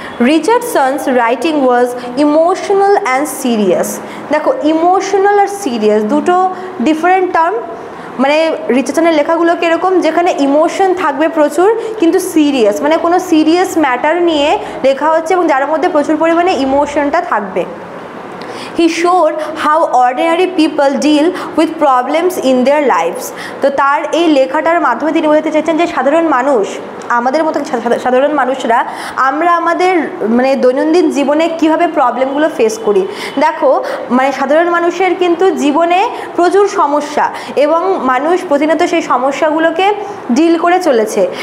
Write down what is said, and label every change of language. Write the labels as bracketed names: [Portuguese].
[English] Richardson's writing was emotional and serious. [Bangla] দেখো, emotional আর serious দুটো different term. মানে রিচার্ডসনের লেখাগুলো কীরকম, যেখানে ইমোশন থাকবে প্রচুর কিন্তু সিরিয়াস, মানে কোনো সিরিয়াস ম্যাটার নিয়ে লেখা হচ্ছে এবং যার মধ্যে প্রচুর পরিমাণে ইমোশনটা থাকবে। [English] He showed how ordinary people deal with problems in their lives. [Bangla] তো তার এই লেখাটার মাধ্যমে তিনি বোঝাতে চাইছেন যে সাধারণ মানুষ, আমাদের মতো সাধারণ মানুষরা আমরা আমাদের মানে দৈনন্দিন জীবনে কীভাবে প্রবলেমগুলো ফেস করি। দেখো মানে সাধারণ মানুষের কিন্তু জীবনে প্রচুর সমস্যা এবং মানুষ প্রতিনিয়ত সেই সমস্যাগুলোকে ডিল করে চলেছে।